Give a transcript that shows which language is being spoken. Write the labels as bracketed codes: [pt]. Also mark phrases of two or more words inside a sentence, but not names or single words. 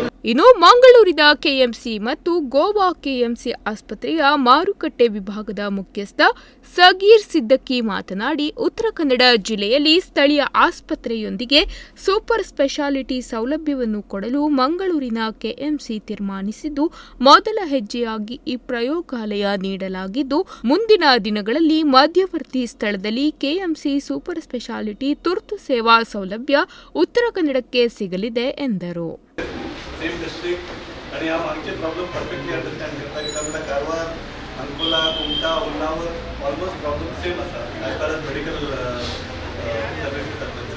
[kn] ಇನ್ನು ಮಂಗಳೂರಿನ KMC ಮತ್ತು ಗೋವಾ KMC ಆಸ್ಪತ್ರೆಯ ಮಾರುಕಟ್ಟೆ ವಿಭಾಗದ ಮುಖ್ಯಸ್ಥ ಸಗೀರ್ ಸಿದ್ದಕ್ಕಿ ಮಾತನಾಡಿ, ಉತ್ತರ ಕನ್ನಡ ಜಿಲ್ಲೆಯಲ್ಲಿ ಸ್ಥಳೀಯ ಆಸ್ಪತ್ರೆಯೊಂದಿಗೆ [en] super speciality [kn] ಸೌಲಭ್ಯವನ್ನು ಕೊಡಲು ಮಂಗಳೂರಿನ KMC ತೀರ್ಮಾನಿಸಿದ್ದು, ಮೊದಲ ಹೆಜ್ಜೆಯಾಗಿ ಈ ಪ್ರಯೋಗಾಲಯ ನೀಡಲಾಗಿದ್ದು, ಮುಂದಿನ ದಿನಗಳಲ್ಲಿ ಮಧ್ಯವರ್ತಿ ಸ್ಥಳದಲ್ಲಿ KMC [en] super speciality [kn] ತುರ್ತು ಸೇವಾ ಸೌಲಭ್ಯ ಉತ್ತರ ಕನ್ನಡಕ್ಕೆ ಸಿಗಲಿದೆ ಎಂದರು. [en] same district [kok] आणि ह्या मागचे [en] problem perfectly understand [kok] करता कित्याक [en] कारवार अंकोला कुमटा उन्नावर almost problem same आसा as far as medical services आसता.